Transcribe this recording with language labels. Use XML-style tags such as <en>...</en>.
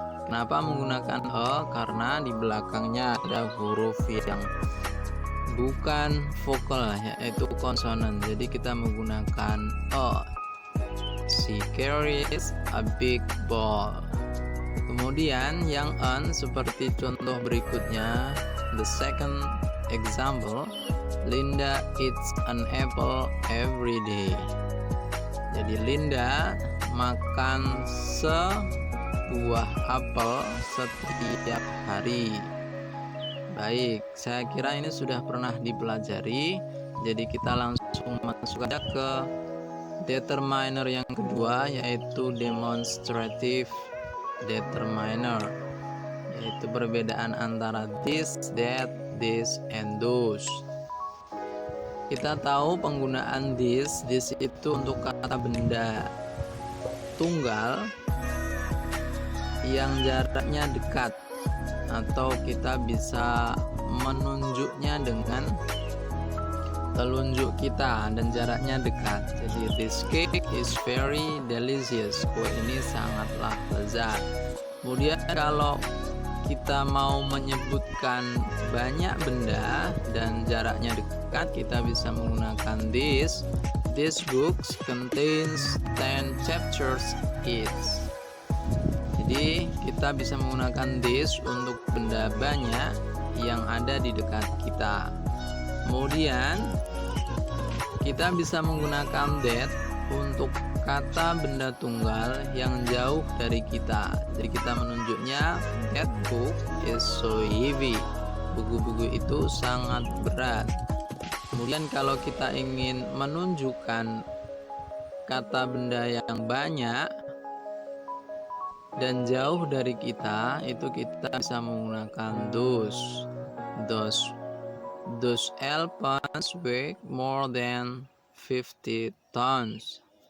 <id>Kenapa menggunakan a? Karena di belakangnya ada huruf yang bukan vokal, yaitu konsonan. Jadi kita menggunakan</id> <en>a. She carries a big ball.</en> <id>Kemudian yang an seperti contoh berikutnya.</id> <en>The second example, Linda eats an apple every day.</en> <id>Jadi Linda makan sebuah apel setiap hari. Baik, saya kira ini sudah pernah dipelajari. Jadi kita langsung masuk aja ke determiner yang kedua, yaitu demonstrative determiner, yaitu perbedaan antara this, that, this, and those. Kita tahu penggunaan this itu untuk kata benda tunggal yang jaraknya dekat, atau kita bisa menunjuknya dengan telunjuk kita dan jaraknya dekat. Jadi</id> <en>this cake is very delicious.</en> <id>Kue ini sangatlah lezat. Kemudian kalau kita mau menyebutkan banyak benda dan jaraknya dekat, kita bisa menggunakan this.</id> <en>This book contains 10 chapters each.</en> <id>Jadi kita bisa menggunakan this untuk benda banyak yang ada di dekat kita. Kemudian kita bisa menggunakan that untuk kata benda tunggal yang jauh dari kita. Jadi kita menunjuknya</id> <en>that book is so heavy.</en> <id>Buku-buku itu sangat berat. Kemudian kalau kita ingin menunjukkan kata benda yang banyak dan jauh dari kita, itu kita bisa menggunakan those.</id> <en>Those elephants weigh more than 50 tons.</en>